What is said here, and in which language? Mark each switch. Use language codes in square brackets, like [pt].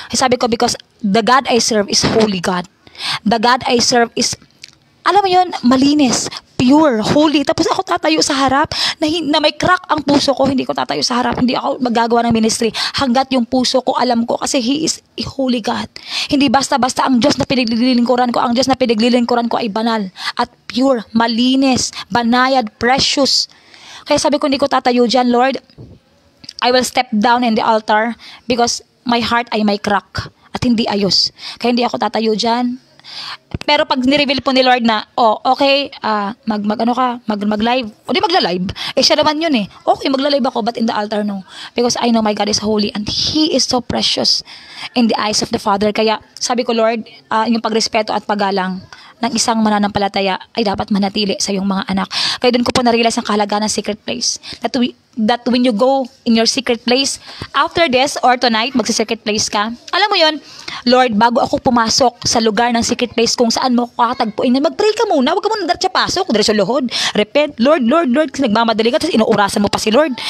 [tl] Sabi ko, [en] because the God I serve is holy God. The God I serve is, [tl] alam mo yun, malinis, [en] pure, holy. [tl] Tapos ako tatayo sa harap na may crack ang puso ko. Hindi ko tatayo sa harap. Hindi ako magagawa ng ministry hanggat yung puso ko alam ko kasi [en] He is a holy God. [tl] Hindi basta-basta ang Diyos na pinaglilingkuran ko. Ang Diyos na pinaglilingkuran ko ay banal at pure, malinis, banayad, precious. Kaya sabi ko, hindi ko tatayo dyan, Lord. [en] I will step down in the altar because my heart [tl] ay may crack at hindi ayos. Kaya hindi ako tatayo dyan. Pero pag ni-reveal po ni Lord na, okay, mag-live. O di magla-live. Siya naman yun eh. [en] Okay, [tl] magla-live ako, [en] but in the altar, no. Because I know my God is holy and He is so precious in the eyes of the Father. [tl] Kaya sabi ko, Lord, yung pagrespeto at paggalang ng isang mananampalataya ay dapat manatili sa iyong mga anak. Kaya doon ko po na-realize ang kahalagaan ng secret place. [en] That when you go in your secret place, after this or tonight, [tl] magsa-secret place ka, alam mo yon, Lord, bago ako pumasok sa lugar ng secret place kung saan mo kakatagpuin, mag-pray ka muna, huwag ka muna diretso pasok, diretso luhod, repent, Lord, kasi nagmamadali ka, tapos inuurasan mo pa si Lord.